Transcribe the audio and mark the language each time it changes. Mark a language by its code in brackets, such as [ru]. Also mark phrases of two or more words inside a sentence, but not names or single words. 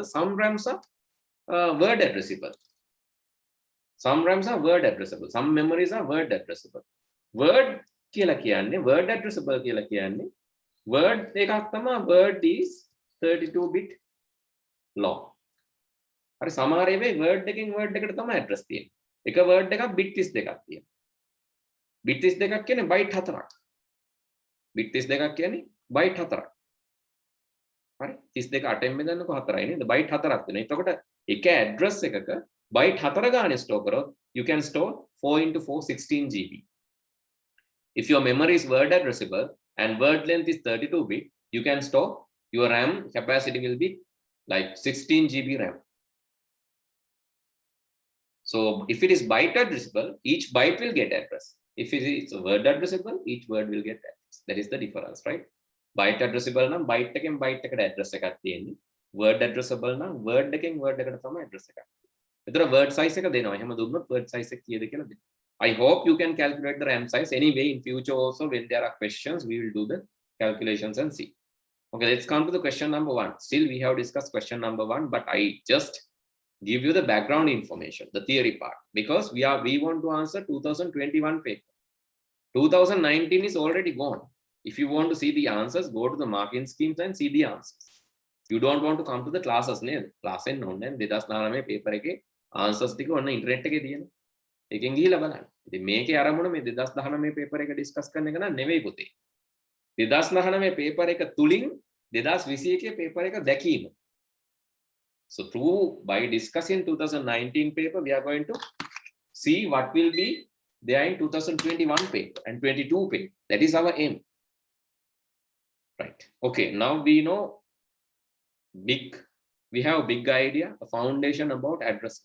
[en] Some RAMs are word addressable. Some RAMs are word addressable. Some memories are word addressable. Word [si] කියලා කියන්නේ [en] word addressable [si] කියලා කියන්නේ [en] word [si] එකක් තමයි [en] word is 32 bit long. [si] හරි සමහර ඒවායි word එකෙන් word එකට තමයි address තියෙන්නේ. එක word එකක් bit 32ක් තියෙනවා. bit 32ක් කියන්නේ byte 4ක්. bit 32ක් කියන්නේ byte 4ක්. හරි 32 8ෙන් බෙදන්නකො 4යි නේද? byte 4ක් තියෙනවා. එතකොට එක address එකක byte 4 ගානේ store කරොත් [en] you can store 4 into 4 16 GB. If your memory is word addressable and word length is 32 bit, you can store your RAM capacity will be like 16 GB RAM. So if it is byte addressable, each byte will get address. If it is word addressable, each word will get address. That is the difference, right? Byte addressable [si] නම් byte එකෙන් byte එකට address එකක් තියෙන්නේ. [en] Word addressable [si] නම් word එකෙන් word එකට තමයි address එකක්. ඒතර [en] word size [si] එක දෙනවා. එහෙම දුන්නොත් [en] word size [si] එක කීයද කියලා දෙනවා. [en] I hope you can calculate the RAM size. Anyway, in future also when there are questions, we will do the calculations and see. Okay, let's come to the question number 1. Still we have discussed question number 1, but I just give you the background information, the theory part, because we want to answer 2021 paper. 2019 is already gone. If you want to see the answers, go to the marking schemes and see the answers. You don't want to come to the classes name. Class and non and 2019 paper [si] එකේ answers ටික ඔන්න ඉන්ටර්නෙට් එකේ තියෙනවා. එකෙන් ගිහිල්ලා බලන්න. ඉතින් මේකේ ආරම්භන මේ 2019 paper එක ඩිස්කස් කරන එක නෑ නෙවෙයි පුතේ. 2019 paper එක තුලින් 2021 paper එක දැකීම. [en] So through by discussing 2019 paper, we are going to see what will be there in 2021 paper and 22 paper. That is our aim. Right. Okay. Now we know we have a big idea, a foundation about addresses.